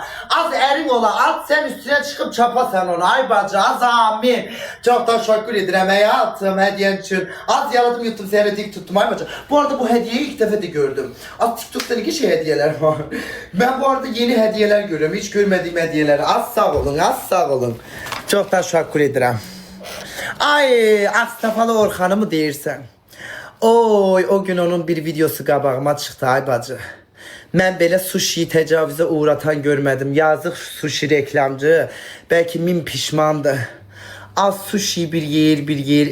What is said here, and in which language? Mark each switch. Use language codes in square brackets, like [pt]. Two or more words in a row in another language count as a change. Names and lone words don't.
[tr] Az erin ola, at sen üstüne çıkıp çapa sen onu ay bacı, az amin. Çok da [az] şükür edirəm [tr] hayatım hediyen için. Az yaladım yuttum seni dik tuttum ay bacı. Bu arada bu hediyeyi ilk defa de gördüm. Az TikTok'ta ne şey hediyeler var. Ben bu arada yeni hediyeler görüyorum, hiç görmediğim hediyeler. Az sağ olun. Çok da [az] şükür edirəm. Ay, Astafalı Orxanı mı deyirsən? Oy, o gün onun bir videosu qabağıma çıxdı ay bacı. Mən belə sushiyi təcavüzə uğratan görmədim. Yazıq sushi reklamcı. Bəlkə min pişmandır. Az sushi bir yeyir.